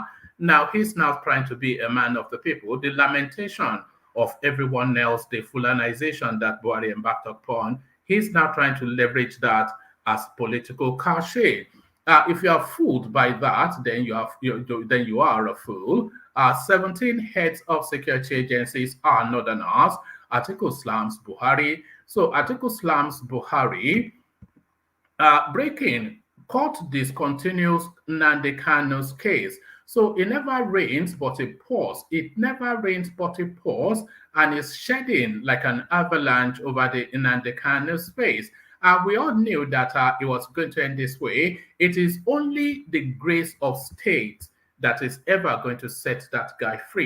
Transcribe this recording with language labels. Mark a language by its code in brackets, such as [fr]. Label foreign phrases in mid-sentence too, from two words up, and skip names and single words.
[en] Now he's now trying to be a man of the people. The lamentation of everyone else, the Fulanization that Buhari embarked upon, he's now trying to leverage that as political cachet. If you are fooled by that, then you are a fool. 17 heads of security agencies are northerners. Atiku slams Buhari. So Atiku slams Buhari. Breaking, court discontinues Nnamdi Kanu'S case. So it never rains but it pours. It never rains but it pours, and is shedding like an avalanche over the Nnamdi Kanu'S space. We all knew that it was going to end this way. It is only the grace of state that is ever going to set that guy free.